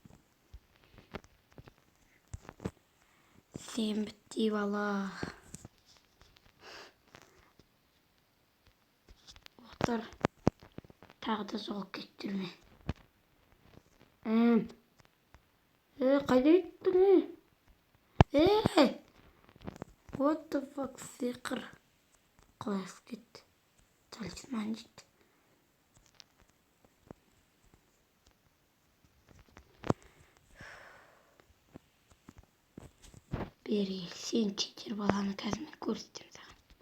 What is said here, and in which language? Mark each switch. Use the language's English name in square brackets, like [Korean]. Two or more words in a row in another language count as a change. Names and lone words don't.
[Kazakh] Сен бітті бала. Тағы да жоғалып кетті ме? Қайда кеттің? [English] What the fuck, [Kazakh] сиқыр. Қалай кетті? Талисман дейді. Бері кел, сен читер баланы қазір мен көрсетемін саған.